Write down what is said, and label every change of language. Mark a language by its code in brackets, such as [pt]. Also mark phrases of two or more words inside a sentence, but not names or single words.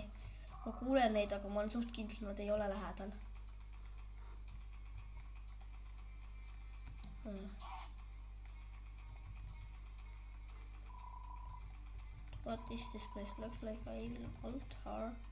[et] Ma kuulen neid, aga ma olen suht kindel, nad ei ole lähedal. [en] What is this place? Looks like an altar.